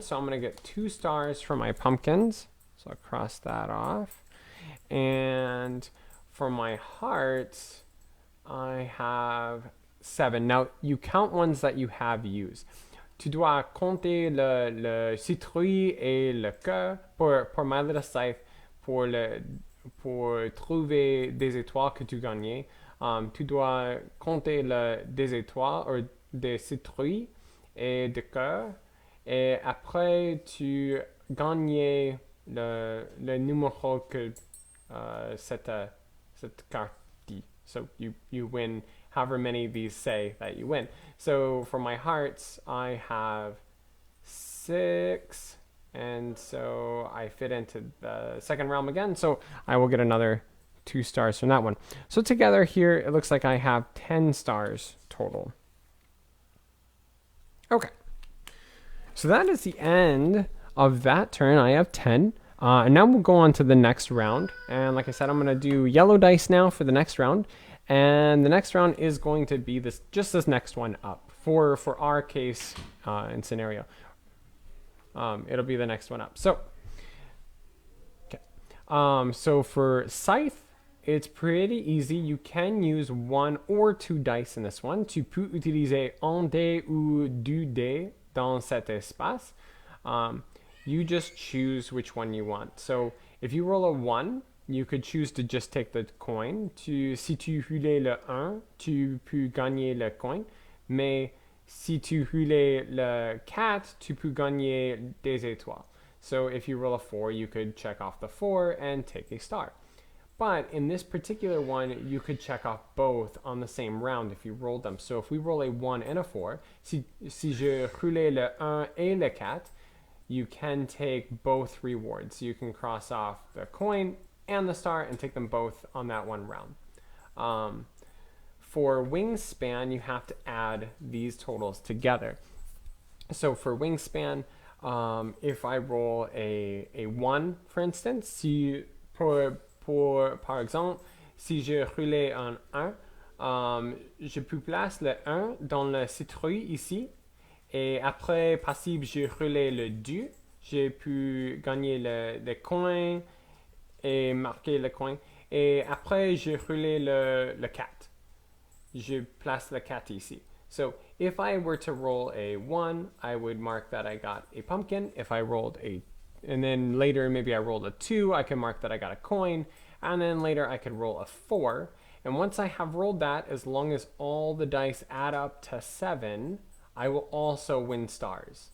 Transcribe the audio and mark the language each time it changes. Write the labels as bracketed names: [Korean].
[English] So I'm going to get 2 stars for my pumpkins. So I'll cross that off. And for my hearts, I have 7. Now, you count ones that you have used. [French] Tu dois compter le citrouille et le cœur pour [English] my little scythe [French] pour trouver des étoiles que tu gagnais. Tu dois compter des étoiles ou des citrouilles et des cœurs. Et après, tu gagnais le numéro que cette carte dit. [English] So you win however many these say that you win. So for my hearts, I have 6, and so I fit into the second realm again, so I will get another 2 stars from that one. So together here, it looks like I have 10 stars total. Okay. So that is the end of that turn. I have 10. And now we'll go on to the next round. And like I said, I'm going to do yellow dice now for the next round. And the next round is going to be this next one up for our case and scenario. It'll be the next one up. So, okay. So for Scythe, it's pretty easy. You can use 1 or 2 dice in this one. [French] Tu peux utiliser un dé ou 2 dés dans cet espace. [English] You just choose which one you want. So if you roll a 1, you could choose to just take the coin. [French] Si tu roulais le 1, tu peux gagner le coin. Mais si tu roulais le 4, tu peux gagner des étoiles. [English] So if you roll a 4, you could check off the 4 and take a star. But in this particular one, you could check off both on the same round if you rolled them. So if we roll a 1 and a 4, [French] si je roulais le 1 et le 4, [English] you can take both rewards. So you can cross off the coin and the star and take them both on that one round. For Wingspan, you have to add these totals together. So for Wingspan, if I roll a 1, for instance, [French] par exemple, si je roulais un 1, je peux placer le 1 dans le citrouille ici. Et après, passive, j'ai roulé le 2. J'ai pu gagner le coin et marquer le coin. Et après, j'ai roulé le 4. Je place le 4 ici. [English] So if I were to roll a 1, I would mark that I got a pumpkin. If I rolled and then later maybe I rolled a 2, I can mark that I got a coin. And then later I could roll a 4. And once I have rolled that, as long as all the dice add up to 7, I will also win stars.